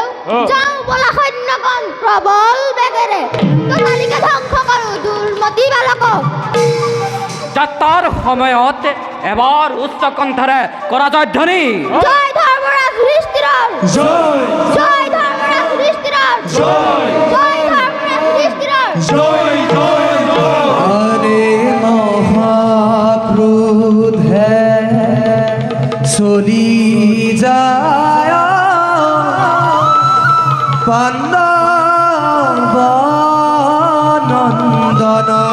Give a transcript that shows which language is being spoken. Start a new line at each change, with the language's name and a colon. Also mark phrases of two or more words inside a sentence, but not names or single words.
Assamese: যাওঁ বলা সৈন্যগণ প্ৰবল বেগেৰে, কটালিকে ধ্বংস কৰোঁ দুৰ্মতি বালকক। যাত্ৰাৰ সময়ত এবাৰ উচ্চ কণ্ঠৰে কৰা জয়ধ্বনি। জয় ধৰ্মৰাজ যুধিষ্ঠিৰৰ জয়। জয় ধৰ্মৰাজ যুধিষ্ঠিৰৰ জয়। জয় ধৰ্মৰাজ যুধিষ্ঠিৰৰ জয় জয় জয়। আরে মহাক্রোধে চলি যায় পাণ্ডব নন্দন।